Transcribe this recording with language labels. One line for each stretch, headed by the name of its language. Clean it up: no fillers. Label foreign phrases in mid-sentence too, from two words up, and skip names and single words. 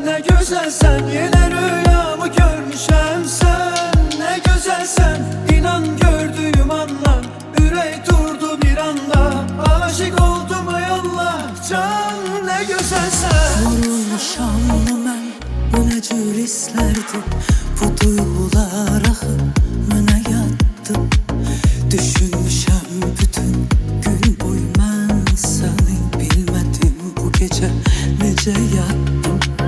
Turkish: Ne güzel
Azerbaijani: sen, yine rüyamı görmüşem sen.
Turkish: Ne güzel sen, inan gördüğüm anla ürek durdu bir anda. Aşık oldum ay Allah, can ne güzel sen.
Azerbaijani: Vurulmuşam mən, bu nə cür hisslərdir. Bu duyğular axı mənə yatdı. Düşünmüşəm bütün gün boyu mən səni bilmədim. Bu gecə necə yatdım.